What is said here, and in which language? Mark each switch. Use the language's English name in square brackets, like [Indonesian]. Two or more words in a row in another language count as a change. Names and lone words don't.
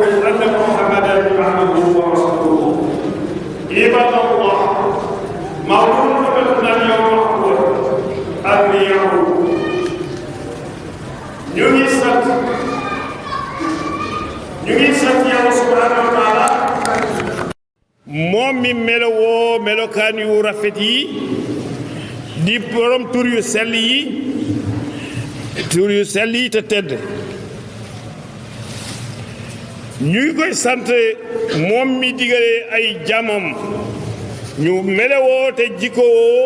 [Arabic] أن محمدا عبده ورسوله عباد الله موضوع خطبتنا اليوم هو الرياء [Wolof] ñu ngi sant Yàlla [Arabic] سبحانه وتعالى [Wolof] moom mi melowoo melokaan yu rafet yi di borom tur yu sell yi te tedd ñu ngi koy sant moom mi digale ay jaamam ñu melowoo te jikkowoo